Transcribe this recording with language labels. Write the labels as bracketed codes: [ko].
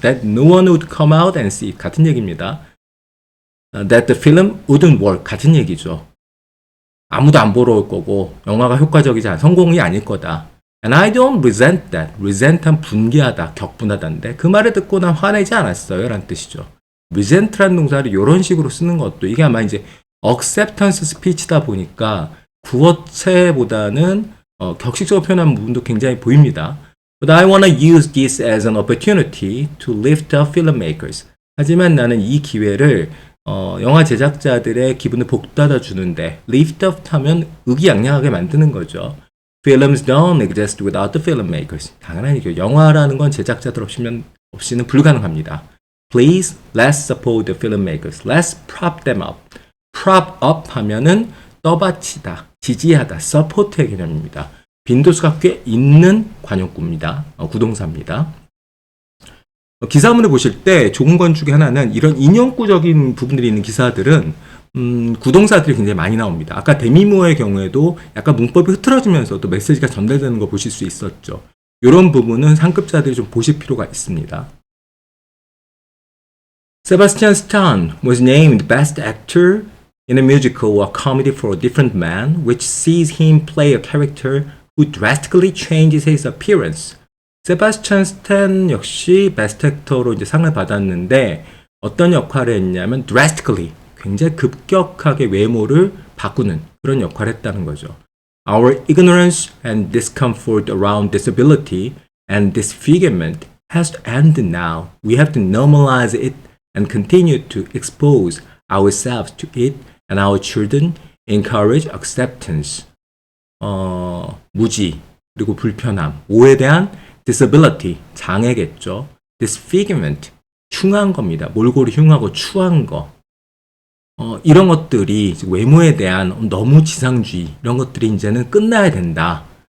[en] That no one would come out and see it. [ko] 같은 얘기입니다. [en] That the film wouldn't work. [ko] 같은 얘기죠. 아무도 안 보러 올 거고 영화가 효과적이지 않은 성공이 아닐 거다. [en] And I don't resent that. [ko] resent한 분개하다, 격분하다인데 그 말을 듣고 난 화내지 않았어요 라는 뜻이죠. resent라는 동사를 이런 식으로 쓰는 것도 이게 아마 이제 acceptance speech다 보니까 구어체보다는 격식적으로 표현한 부분도 굉장히 보입니다. [en] But I want to use this as an opportunity to lift up filmmakers. [ko] 하지만 나는 이 기회를 영화 제작자들의 기분을 복돋아 주는데 lift up 하면 의기양양하게 만드는 거죠. [en] Films don't exist without the filmmakers. [ko] 당연한 얘기죠. 영화라는 건 제작자들 없이는 불가능합니다. [en] Please, let's support the filmmakers. Let's prop them up. [ko] prop up 하면은 떠받치다, 지지하다, support의 개념입니다. 빈도수가 꽤 있는 관용구입니다. 구동사입니다. 기사문을 보실 때 좋은 건 중에 하나는 이런 인용구적인 부분들이 있는 기사들은 구동사들이 굉장히 많이 나옵니다. 아까 데미모어의 경우에도 약간 문법이 흐트러지면서도 메시지가 전달되는 거 보실 수 있었죠. 이런 부분은 상급자들이 좀 보실 필요가 있습니다. [en] Sebastian Stan was named Best Actor in a musical or comedy for a different man, which sees him play a character who drastically changes his appearance. [ko] 세바스찬 스탠 역시 베스트 액터로 이제 상을 받았는데 어떤 역할을 했냐면 drastically, 굉장히 급격하게 외모를 바꾸는 그런 역할을 했다는 거죠. [en] Our ignorance and discomfort around disability and disfigurement has to end now. We have to normalize it and continue to expose ourselves to it and our children encourage acceptance. [ko] 무지, 그리고 불편함, 오에 대한 disability, 장애겠죠. disfigurement, 흉한 겁니다. 몰골이 흉하고 추한 거. 이런 것들이 외모에 대한 너무 지상주의, 이런 것들이 이제는 끝나야 된다.